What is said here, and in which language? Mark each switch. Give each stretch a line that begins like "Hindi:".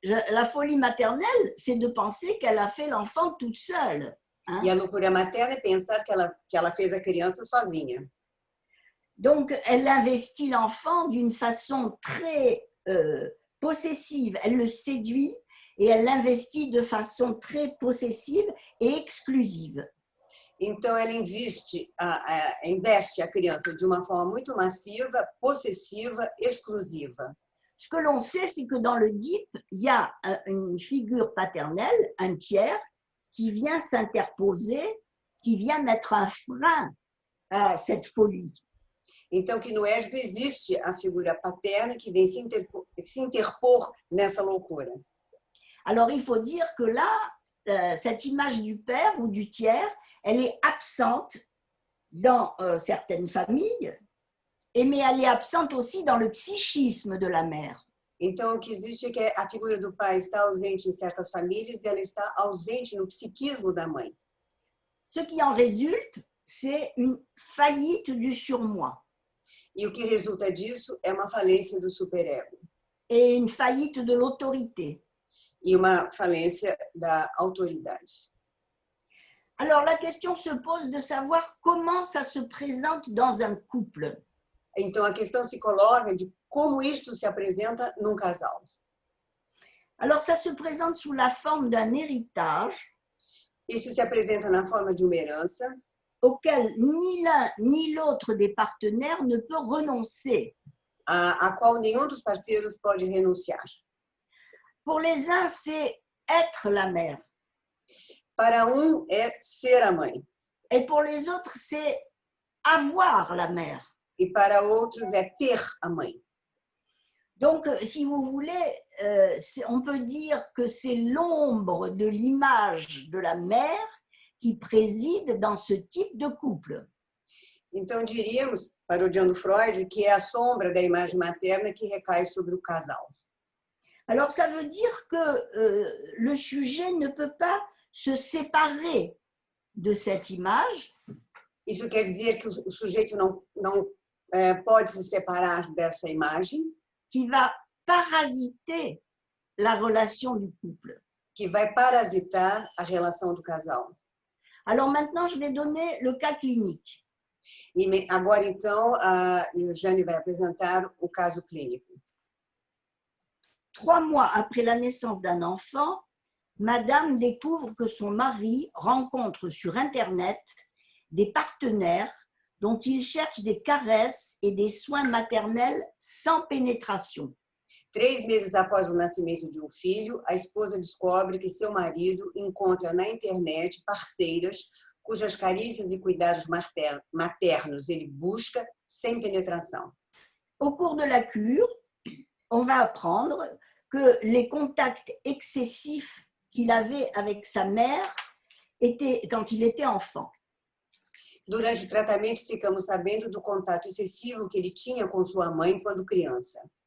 French: La folie maternelle, c'est de penser qu'elle a fait l'enfant toute seule. Hein?
Portuguese: E a loucura materna é pensar que ela fez a criança sozinha.
French: Donc, elle investit l'enfant d'une façon très possessive. Elle le séduit et elle l'investit de façon très possessive et exclusive.
Portuguese: Então, ela investe a criança de uma forma muito massiva, possessiva, exclusiva.
French: Ce que l'on sait, c'est que dans le DIP, il y a une figure paternelle, un tiers, qui vient s'interposer, qui vient mettre un frein à cette folie.
Portuguese: Então, que no ESB existe a figura paterna que vem se interpor nessa loucura.
French: Alors, il faut dire que là, cette image du père ou du tiers, elle est absente dans certaines familles, mais elle est absente aussi dans le psychisme de la mère.
Portuguese: Então, o que existe é que a figura do pai está ausente em certas famílias e ela está ausente no psiquismo da mãe.
French: Ce qui en résulte, c'est une faillite du surmoi.
Portuguese: E o que resulta disso é uma falência do superego.
French: Et une faillite de l'autorité.
Portuguese: E uma falência da autoridade.
French: Alors, la question se pose de savoir comment ça se présente dans un couple.
Portuguese: Então, a questão se coloca de como isto se apresenta num casal.
French: Alors, ça se présente sous la forme d'un héritage.
Portuguese: Isso se apresenta na forma de uma herança
French: auquel ni l'un ni l'autre des partenaires ne peut renoncer.
Portuguese: A qual nenhum dos parceiros pode renunciar.
French: Pour les uns, c'est être la mère.
Portuguese: Para é ser a mãe.
French: Et pour les autres, c'est avoir la mère.
Portuguese: E para outros é ter a mãe.
French: Donc, si vous voulez, on peut dire que c'est l'ombre de l'image de la mère qui préside dans ce type de couple.
Portuguese: Então, diríamos, parodiando Freud, que é a sombra da imagem materna que recai sobre o casal.
French: Alors, ça veut dire que le sujet ne peut pas se séparer de cette image.
Portuguese: Isso quer dizer que o sujeito não pode se separar dessa imagem.
French: Qui va parasiter la relation du couple.
Portuguese: Que vai parasitar a relação do casal.
French: Alors maintenant, je vais donner le cas clinique.
Portuguese: E agora, então, a Jane vai apresentar o caso clínico.
French: 3 mois après la naissance d'un enfant, Madame découvre que son mari rencontre sur Internet des partenaires dont il cherche des caresses et des soins maternels sans pénétration.
Portuguese: 3 meses após o nascimento de um filho, a esposa descobre que seu marido encontra na internet parceiras cujas carícias e cuidados maternos ele busca sem penetração.
French: Au cours de la cure, on va apprendre que les contacts excessifs qu'il avait avec sa mère étaient quand il était enfant.
Portuguese: Durante o tratamento, ficamos sabendo do contato excessivo que ele tinha com sua mãe quando criança.